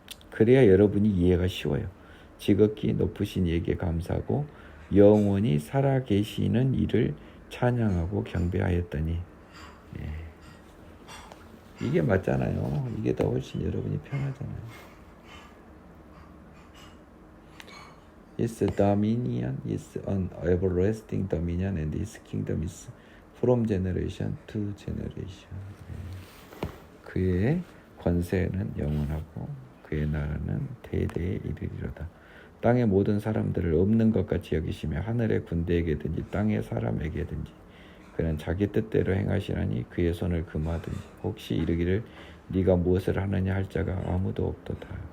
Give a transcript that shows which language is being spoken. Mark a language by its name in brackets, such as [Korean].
[Korean] 그래야 여러분이 이해가 쉬워요. 지극히 높으신 이에게 감사하고 영원히 살아계시는 이를 찬양하고 경배하였더니 이게 맞잖아요. 이게 더 훨씬 여러분이 편하잖아요. [English] His dominion is an everlasting dominion and his kingdom is from generation to generation. [Korean] 그의 권세는 영원하고 그의 나라는 대대에 이르리로다. 땅의 모든 사람들을 없는 것 같이 여기시며 하늘의 군대에게든지 땅의 사람에게든지 그는 자기 뜻대로 행하시나니 그의 손을 금하든지 혹시 이르기를 네가 무엇을 하느냐 할 자가 아무도 없도다.